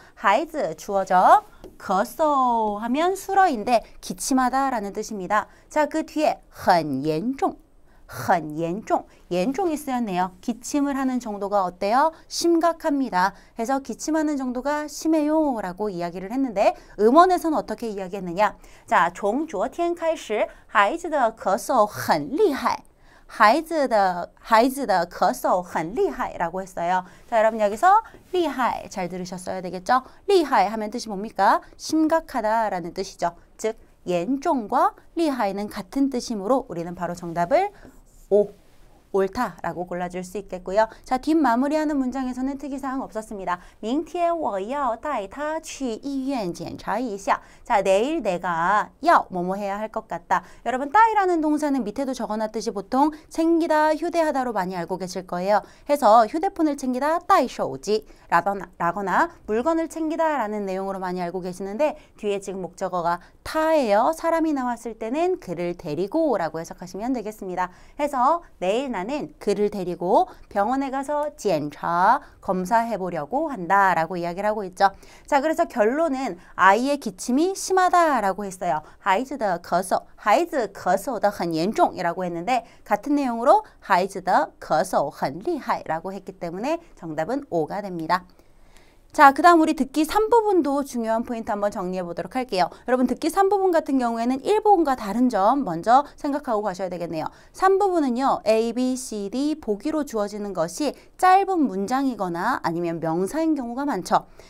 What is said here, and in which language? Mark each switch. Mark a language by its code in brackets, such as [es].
[ko] 孩子주어져 咳嗽하면 술어인데 기침하다 라는 뜻입니다. 자, 그 뒤에 很严重 很严重 严重이 쓰였네요. 기침을 하는 정도가 어때요? 심각합니다. 해서 기침하는 정도가 심해요 라고 이야기를 했는데 음원에서는 어떻게 이야기했느냐? [zh] 자, 从昨天开始孩子的咳嗽很厉害孩子的咳嗽很厉害라고 했어요. [ko] 자, 여러분 여기서 厉害 잘 들으셨어야 되겠죠? 厉害 하면 뜻이 뭡니까? 심각하다 라는 뜻이죠. 즉, 严重과 厉害는 같은 뜻이므로 우리는 바로 정답을 5 옳다라고 골라줄 수 있겠고요. 자, 뒷마무리하는 문장에서는 특이사항 없었습니다. [zh] 明天我要带他去医院检查一下. [ko] 자, 내일 내가 뭐뭐 해야 할 것 같다. 여러분, 따이라는 동사는 밑에도 적어놨듯이 보통 챙기다, 휴대하다로 많이 알고 계실 거예요. 해서 휴대폰을 챙기다, 따이쇼지 라거나 물건을 챙기다 라는 내용으로 많이 알고 계시는데 뒤에 지금 목적어가 타예요. 사람이 나왔을 때는 그를 데리고 라고 해석하시면 되겠습니다. 해서 내일 나는 그를 데리고 병원에 가서 检查 검사해 보려고 한다 라고 이야기를 하고 있죠. 자, 그래서 결론은 아이의 기침이 심하다라고 했어요. [zh] 孩子的咳嗽孩子咳嗽的很严重 [ko] 이라고 했는데 같은 내용으로 [zh] 孩子的咳嗽很厉害 [ko] 라고 했기 때문에 정답은 O가 됩니다. 자, 그 다음 우리 듣기 3부분도 중요한 포인트 한번 정리해 보도록 할게요. 여러분, 듣기 3부분 같은 경우에는 1부분과 다른 점 먼저 생각하고 가셔야 되겠네요. 3부분은요. A, B, C, D 보기로 주어지는 것이 짧은 문장이거나 아니면 명사인 경우가 많죠.